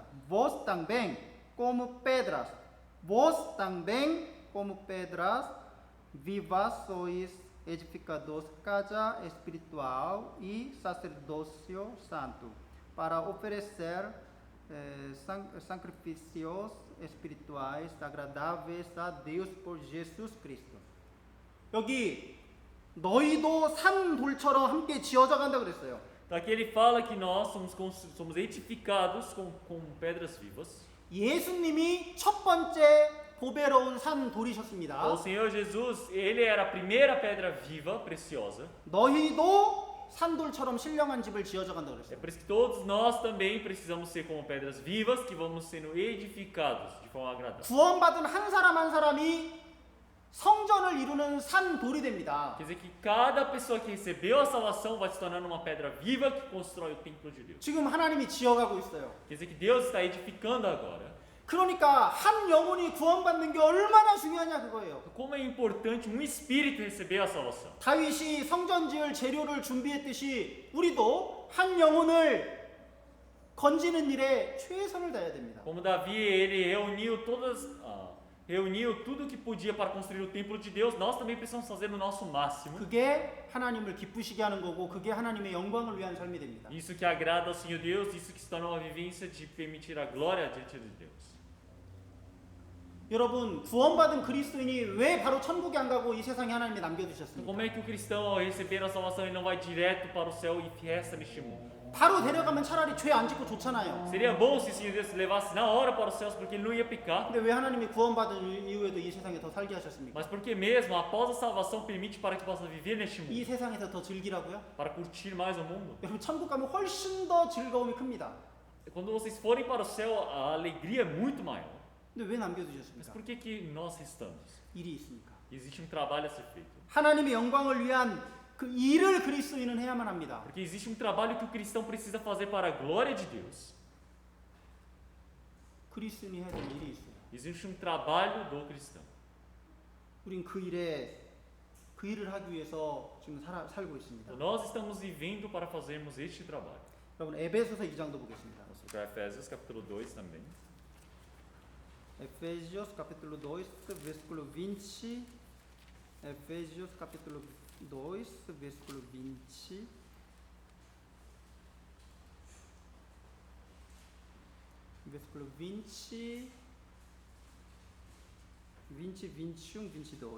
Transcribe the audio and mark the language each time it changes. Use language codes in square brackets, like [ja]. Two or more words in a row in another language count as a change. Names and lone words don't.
[pt] Vós também como pedras vivas sois edificados casa espiritual e sacerdócio santo, para oferecer sacrifícios espirituais agradáveis a Deus por Jesus Cristo. [ko] 여기 너희도 산 돌처럼 함께 지어져 간다 그랬어요. [pt] Então aqui ele fala que nós somos edificados com pedras vivas. [ko] 예수님이 첫 번째 보배로운 산 돌이셨습니다. [pt] Então, o Senhor Jesus, ele era a primeira pedra viva, preciosa. [ko] 너희도 산돌처럼 신령한 집을 지어져 간다 [pt] É [ko] 그랬어요. [pt] por isso que todos nós também precisamos ser como pedras vivas que vamos sendo edificados de forma agradável. [ko] 구원받은 한 사람 한 사람이 성전을 이루는 산 돌이 됩니다. [pt] Quer dizer que cada pessoa que recebeu a salvação vai se tornando uma pedra viva que constrói o templo de Deus. [ko] 지금 하나님이 지어가고 있어요. [pt] Quer dizer que Deus está edificando agora. [ko] 그러니까 한 영혼이 구원받는 게 얼마나 중요하냐 그거예요. [pt] Como é importante um espírito receber a salvação. [ko] 다윗이 성전 지을 재료를 준비했듯이 우리도 한 영혼을 건지는 일에 최선을 다해야 됩니다. [pt] Como Davi, ele reuniu tudo o que podia para construir o templo de Deus, nós também precisamos fazer o nosso máximo. [ko] 그게 하나님을 기쁘시게 하는 거고 그게 하나님의 영광을 위한 삶이 됩니다. [pt] Isso que agrada ao Senhor Deus, isso que se torna uma vivência de permitir a glória diante de Deus. [ko] 여러분 구원받은 그리스도인이 왜 바로 천국에 안 가고 이 세상에 하나님이 [pt] Então, [ko] 남겨두셨습니까? [pt] como é que o cristão, ao receber a salvação, ele não vai direto para o céu e resta neste mundo? [ko] 바로 데려가면 차라리 죄 안 짓고 좋잖아요. [pt] Seria bom se o Senhor Deus levasse na hora para os céus, porque ele não ia pecar. [ko] 근데 왜 하나님이 구원받은 이후에도 이 세상에 더 살게 하셨습니까? [pt] Mas porque mesmo após a salvação permite para que possa viver neste [ko] 이 [pt] mundo, [ko] 세상에서 더 즐기라고요? [pt] para curtir mais o mundo. [ko] 여러분 천국 가면 훨씬 더 즐거움이 큽니다. [pt] Quando vocês forem para o céu, a alegria é muito maior. [ko] 근데 왜 [pt] Mas [ko] 남겨두셨습니까? [pt] por que nós restamos? [ko] 일이 있으니까. [pt] Existe trabalho a ser feito. [ko] 하나님의 영광을 위한 그 일을 그리스도인은 해야만 합니다. [pt] Porque existe trabalho que o cristão precisa fazer para a glória de Deus. [ko] 그리스도인이 해야 될 일이 있어요. [pt] Existe trabalho do cristão. [ko] 우린 그 일을 하기 위해서 지금 살고 있습니다. [pt] Então, nós estamos vivendo para fazermos este trabalho. [ko] 여러분 에베소서 2장도 보겠습니다. [pt] Vamos para Efésios capítulo 2 também. Efésios capítulo 2, versículo 20. Efésios capítulo 2, versículo 20. Versículo 20, 21, 22.